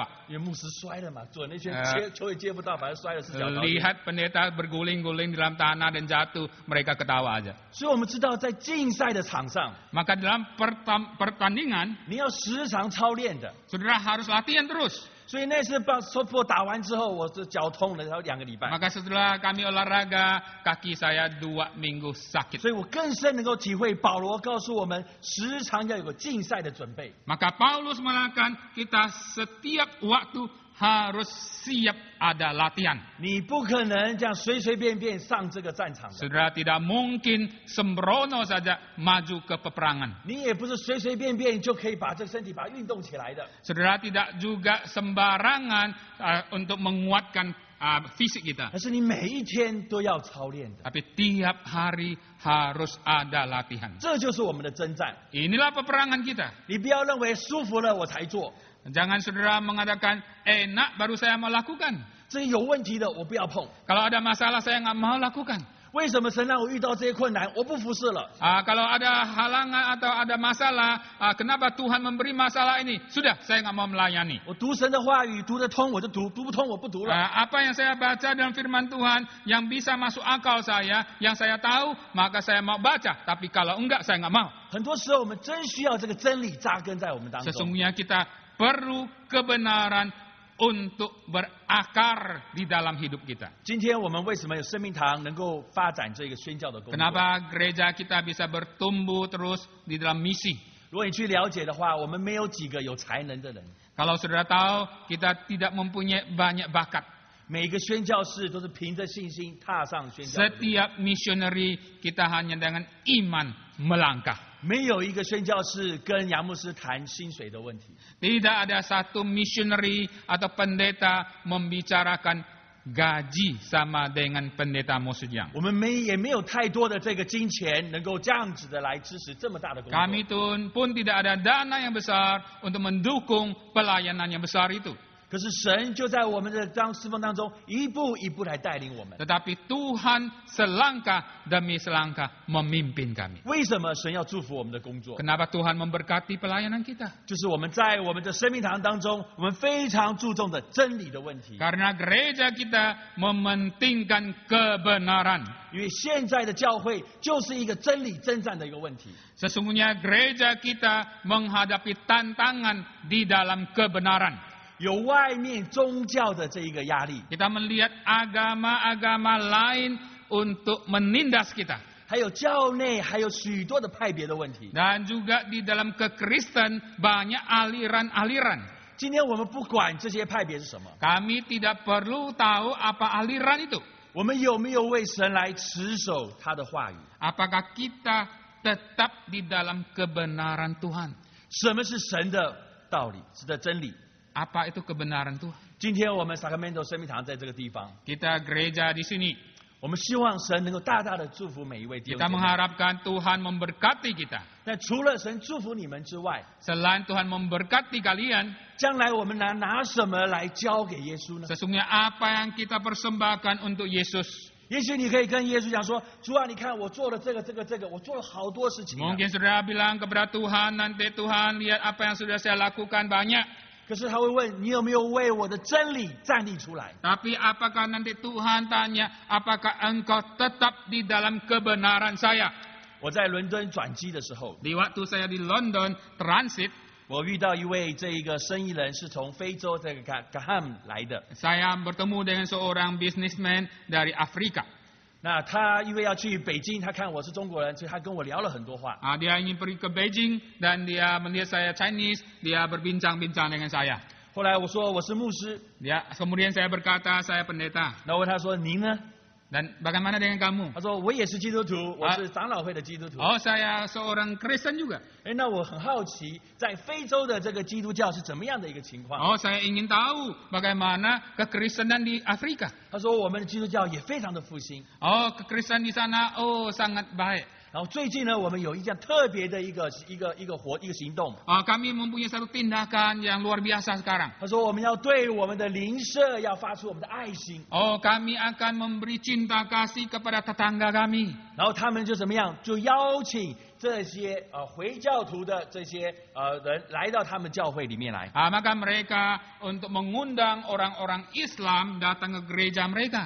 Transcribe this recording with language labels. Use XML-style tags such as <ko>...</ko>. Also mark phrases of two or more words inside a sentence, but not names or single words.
<zh>因为牧师摔了嘛，准那圈球也接不到，反正摔了是脚高。</zh> <id>Lihat pendeta berguling-guling di dalam tanah dan jatuh, mereka ketawa aja.</id> <zh>所以我们知道，在竞赛的场上，</zh> <id>Maka dalam pertandingan,</id> <zh>你要时常操练的。</zh> <id>saudara harus latihan terus.</id> <zh>所以那次把 softball 打完之后，我这脚痛了，然后2个礼拜。</zh> <id>Maka setelah kami olahraga, kaki saya 2 minggu sakit.</id> <zh>所以我更深能够体会保罗告诉我们，时常要有个竞赛的准备。</zh> <id>Maka Paulus mengatakan kita setiap waktu harus siap ada latihan.</id> <zh>你不可能这样随随便便上这个战场的，</zh> <id>Saudara tidak mungkin sembrono saja maju ke peperangan.</id> <zh>你也不是随随便便就可以把这个身体把它运动起来的。</zh> <id>Saudara tidak juga sembarangan untuk menguatkan fisik kita.</id> <zh>但是你每一天都要操练的，</zh> <id>Tapi tiap hari harus ada latihan.</id> <zh>这就是我们的征战。</zh> <id>Inilah peperangan kita.</id> <zh>你不要认为舒服了我才做，</zh> <id>Jangan saudara mengatakan enak baru saya mau lakukan.</id> <zh>这有问题的我不要碰。</zh> <id>Kalau ada masalah saya nggak mau lakukan.</id> <zh>为什么神让我遇到这些困难，我不服侍了？</zh> <id>Kalau ada halangan atau ada masalah, kenapa Tuhan memberi masalah ini? Sudah, saya nggak mau melayani.</id> <zh>我读神的话语，读得通我就读，读不通我不读了。</zh> <id>Apa yang saya baca dalam firman Tuhan yang bisa masuk akal saya, yang saya tahu, maka saya mau baca. Tapi kalau enggak, saya nggak mau.</id> <zh>很多时候我们真需要这个真理扎根在我们当中。</zh> <id>Sesungguhnya kita perlu kebenaran untuk berakar di dalam hidup kita.</id> <zh>今天我们为什么有生命堂能够发展这个宣教的工作？</zh> <id>Kenapa gereja kita bisa bertumbuh terus di dalam misi?</id> <zh>如果你去了解的话，我们没有几个有才能的人，</zh> <id>Kalau saudara tahu, kita tidak mempunyai banyak bakat.</id> <zh>每一个宣教士都是凭着信心踏上宣教的路。</zh> <id>Setiap missionary kita hanya dengan iman melangkah.</id> <zh>没有一个宣教士跟杨牧师谈薪水的问题。</zh> <id>Tidak ada satu missionary atau pendeta membicarakan gaji sama dengan pendeta Mosujang.</id> <zh>我们也没有太多的这个金钱能够这样子的来支持这么大的工作。</zh> <id>Kami pun tidak ada dana yang besar untuk mendukung pelayanan yang besar itu.</id> <zh>可是神就在我们的侍奉当中一步一步来带领我们。</zh> <id>Tetapi Tuhan selangkah demi selangkah memimpin kami.</id> <zh>为什么神要祝福我们的工作？</zh> <id>Kenapa Tuhan memberkati pelayanan kita?</id> <zh>就是我们在我们的生命堂当中，我们非常注重的真理的问题。</zh> <id>Karena gereja kita mementingkan kebenaran.</id> <zh>因为现在的教会就是一个真理征战的一个问题。</zh> <id>Sesungguhnya gereja kita menghadapi tantangan di dalam kebenaran.</id> <zh>有外面宗教的这一个压力，</zh> <id>Kita melihat agama-agama lain untuk menindas kita.</id> <zh>还有教内还有许多的派别的问题。</zh> <id>Dan juga di dalam kekristen banyak aliran-aliran.</id> <zh>今天我们不管这些派别是什么，</zh> <id>Kami tidak perlu tahu apa aliran itu.</id> <zh>我们有没有为神来持守他的话语？</zh> <id>Apakah kita tetap di dalam kebenaran Tuhan?</id> <zh>什么是神的道理，是的真理？</zh> <id>Apa itu kebenaran Tuhan?</id> <zh>今天我们 Sacramento 生命堂在这个地方，</zh> <id>Kita gereja di sini.</id> <zh>我们希望神能够大大的祝福每一位弟兄</zh> <id>Kita</id> <zh>姐妹。</zh> <id>mengharapkan Tuhan memberkati kita.</id> <zh>但除了神祝福你们之外，</zh> <id>Selain Tuhan memberkati kalian,</id> <zh>将来我们拿什么来交给耶稣呢？</zh> <id>sesungguhnya apa yang kita persembahkan untuk Yesus?</id> <zh>也许你可以跟耶稣讲说：“主啊，你看我做了这个，我做了好多事情、啊。</zh> <id>Mungkin saudara bilang kepada Tuhan, nanti Tuhan lihat apa yang sudah saya lakukan banyak. ”</id> <zh>可是他会问你有没有为我的真理站立出来？</zh> <id>Tapi apakah nanti Tuhan tanya, apakah engkau tetap di dalam kebenaran saya?</id> <zh>我在伦敦转机的时候，</zh> <id>Di waktu saya di London transit,</id> <zh>我遇到一位这一个生意人是从非洲这个Gaham 来的。</zh> <id>saya bertemu dengan seorang businessman dari Afrika.</id> <zh>那他因为要去北京，他看我是中国人，所以他跟我聊了很多话。</zh> <id>Dia ingin pergi ke Beijing dan dia melihat saya Chinese, dia berbincang-bincang dengan saya.</id> <zh>后来我说我是牧师，</zh> <id>Kemudian saya berkata, saya pendeta.</id> <zh>然后问他说您呢？</zh> <id>Dan bagaimana dengan kamu?</id> <zh>他说我也是基督徒，我是长老会的基督徒。</zh> <id>Oh, saya seorang Kristen juga.</id> <zh>那我很好奇，在非洲的这个基督教是怎么样的一个情况？</zh> <id>Oh, saya ingin tahu bagaimana kekristenan di Afrika.</id> <zh>他说我们的基督教也非常的复兴。</zh> <id>Oh, kekristenan di sana, oh sangat baik.</id> <zh>然后最近呢，我们有一项特别的一个行动。</zh> <id>Kami mempunyai satu tindakan yang luar biasa sekarang.</id> <zh>他说我们要对我们的邻舍要发出我们的爱心。</zh> <id>Oh, kami akan memberi cinta kasih kepada tetangga kami.</id> <zh>然后他们就怎么样？就邀请这些回教徒的这些人来到他们教会里面来。</zh> <id>Maka mereka untuk mengundang orang-orang Islam datang ke gereja mereka.</id>